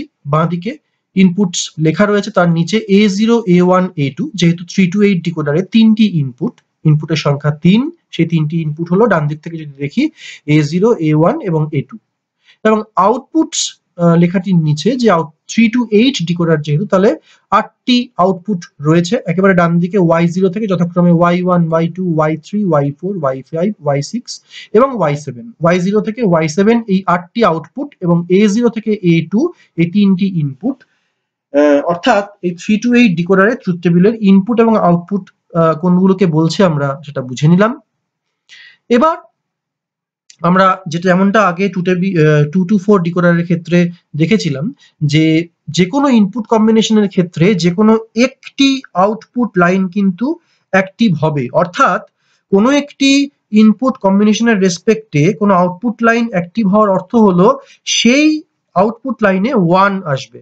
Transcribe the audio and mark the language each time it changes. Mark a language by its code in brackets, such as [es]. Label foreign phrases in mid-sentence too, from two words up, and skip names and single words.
[bn] বাঁদিকে ইনপুটস লেখা রয়েছে, তার নিচে A0, A1, A2, যেহেতু 3 to 8 ডিকোডারে তিনটি ইনপুটের সংখ্যা 3, সেই তিনটি ইনপুট হলো ডান দিক থেকে যদি দেখি A0, A1 এবং A2। এবং আউটপুটস লেখাটির নিচে যে 3 to 8 ডিকোডার যেহেতু, তাহলে 8টি আউটপুট রয়েছে একেবারে ডান দিকে Y0 থেকে যথাক্রমে Y1, Y2, Y3, Y4, Y5, Y6 এবং Y7। Y0 থেকে Y7 এই 8টি আউটপুট এবং A0 থেকে A2 এই তিনটি ইনপুট, অর্থাৎ এই 3 to 8 ডিকোডারের [en] truth tableের [bn] ইনপুট এবং আউটপুট কোনগুলোকে বলছে আমরা সেটা বুঝে নিলাম। এবার আমরা যেটা যেমনটা আগে 2 to 4 ডিকোডারের ক্ষেত্রে দেখেছিলাম, যে যে কোনো [en] input combinationের [bn] ক্ষেত্রে যে কোনো একটি [en] output line [bn] কিন্তু অ্যাক্টিভ হবে, অর্থাৎ কোনো একটি [en] input combinationের [bn] রেসপেক্টে কোনো [en] output line [bn] অ্যাক্টিভ হওয়ার অর্থ হলো সেই [en] output lineে [bn] 1 আসবে।